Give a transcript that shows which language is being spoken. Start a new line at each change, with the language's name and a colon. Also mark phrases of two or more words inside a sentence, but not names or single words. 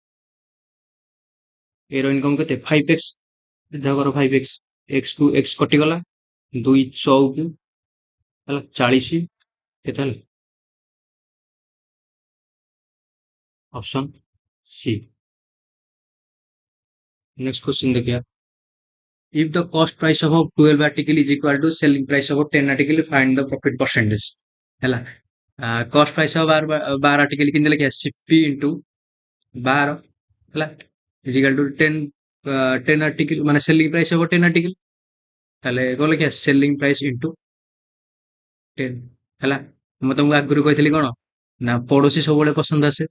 Odia: ଏ ର ଇନକମ କେତେ? 5x। ସିଧା କର 5x, x କୁ x କଟିଗଲା, 2 ଚଉକୁ, ହେଲା, 40, କେତେ ହେଲା? ଅପସନ ସି।
English: next question
Odia: ଦେଖିବା,
English: if the cost price of 12 article is equal to selling price of 10 article, find the profit percentage। ହେଲା, cost price of 12 article
Odia: କେମିତି ଲେଖିବା?
English: CP into 12, ହେଲା, equal to 10 article, ମାନେ selling price of 10 article.
Odia: ତାହେଲେ କଣ ଲେଖିବା?
English: selling price into 10.
Odia: ହେଲା, ମୁଁ ତମକୁ ଆଗରୁ କହିଥିଲି କଣ? ନା ପଡୋଶୀ ସବୁବେଳେ ପସନ୍ଦ ଆସେ।